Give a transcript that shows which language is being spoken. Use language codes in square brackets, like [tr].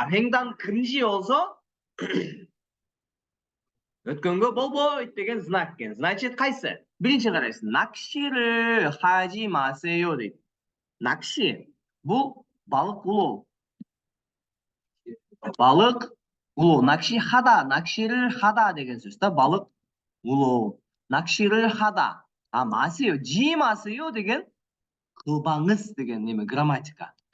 [ky] 횡단 금지 болсо өткөнгө болбойт деген знак экен. Значит, кайсы? Биринчи карайсың. [ko] 낚시를 하지 마세요 [ky] дейт. 낚시 бул балык улоо. 낚시를 하다 деген сөз балык улоо. [ko] 낚시를 하다. 마세요. [ky] 지 마세요 деген кылбаңыз деген неме грамматика.